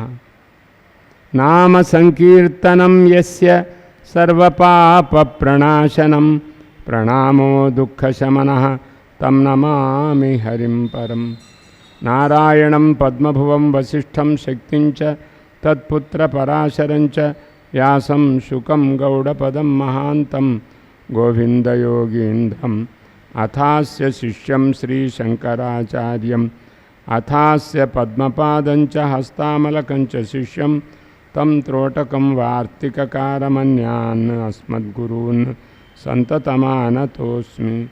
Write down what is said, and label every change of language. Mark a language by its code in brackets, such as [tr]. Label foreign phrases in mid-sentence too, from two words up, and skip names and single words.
[sa] नाम संकीर्तनं यस्य सर्वपापप्रणाशनं प्रणामो दुःखशमनः तं नमामि हरिं परम्। नारायणं पद्मभुवं वसिष्ठं शक्तिञ्च तत्पुत्र पराशरञ्च व्यासं शुकं गौडपदं महान्तं गोविन्दयोगीन्द्रं अथास्य शिष्यं श्रीशङ्कराचार्यं अथास्य पद्मपादञ्च हस्तामलकञ्च शिष्यं तं त्रोटकं वार्तिककारमन्यान् अस्मद्गुरून् सन्ततमानतोऽस्मि.